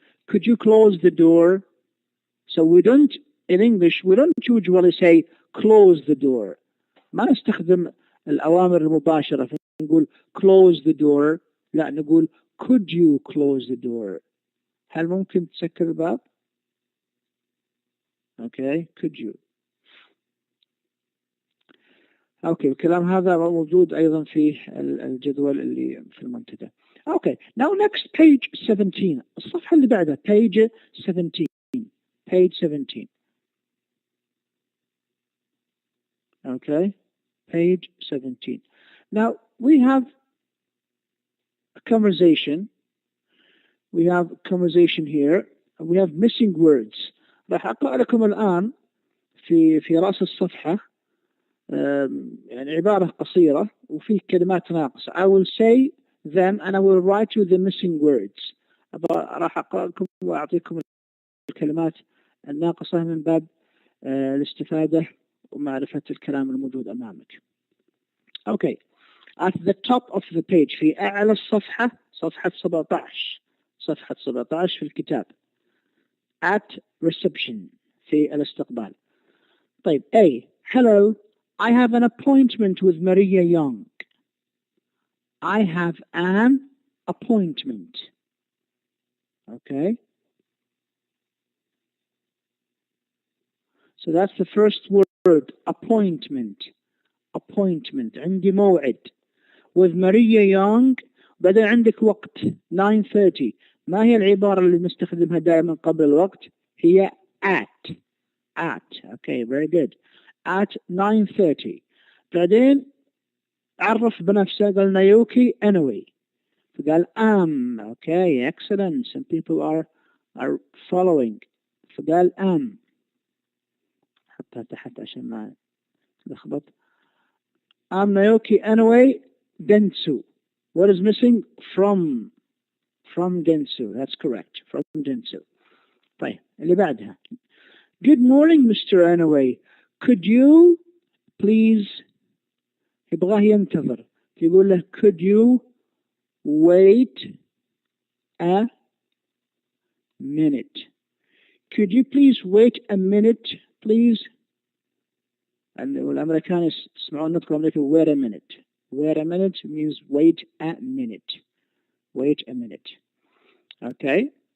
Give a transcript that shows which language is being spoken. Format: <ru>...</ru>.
<en>Could you close the door? So we don't, in English, we don't usually say close the door.</en> <ar>ما نستخدم الأوامر المباشرة نقول</ar> <en>close the door.</en> <ar>لا نقول</ar> <en>could you close the door.</en> <ar>هل ممكن تسكر الباب؟</ar> <en>Okay, could you.</en> <ar>Okay, الكلام هذا موجود أيضا في الجدول اللي في المنتدى.</ar> <en>Okay, now next page 17.</en> <ar>الصفحة اللي بعدها</ar> <en>page 17. Page 17. Okay, page 17. Now we have a conversation. We have conversation here. We have missing words.</en> <ar>راح أقرأ لكم الآن في رأس الصفحة يعني عبارة قصيرة وفي كلمات ناقصة.</ar> <en>I will say them and I will write you the missing words.</en> <ar>راح أقرأ لكم وأعطيكم الكلمات الناقصة من باب الاستفادة ومعرفة الكلام الموجود أمامك.</ar> <en>Okay. At the top of the page</en> <ar>في أعلى الصفحة صفحة 17. صفحة 17 في الكتاب.</ar> <en>At reception</en> <ar>في الاستقبال. طيب A.</ar> <en>Hello, I have an appointment with Maria Young. I have an appointment. Okay. So that's the first word, appointment. Appointment.</en> <ar>عندي موعد.</ar> <en>With Maria Young.</en> <ar>بدأ عندك وقت 9:30. ما هي العبارة اللي نستخدمها دائما قبل الوقت؟ هي at.</ar> <en>Okay, very good. At 9:30.</en> <ar>بعدين عرف بنفسه قال نايوكي Inoue.</ar> <en>فقال Okay, excellent. Some people are following.</en> <ar>فقال حطها تحت عشان ما تلخبط.</ar> <en>Naoki Inoue Dentsu. What is missing? From Dentsu. That's correct. From Dentsu.</en> <ar>طيب اللي بعدها.</ar> <en>Good morning, Mr. Inoue. Could you please</en> <ar>يبغاه ينتظر يقول له</ar> <en>could you wait a minute. Could you please wait a minute please.</en> <ar>والأمريكان يسمعون نطق الأمريكي</ar> <en>wait a minute. Wait a minute means wait a minute. Wait a minute. Okay.</en>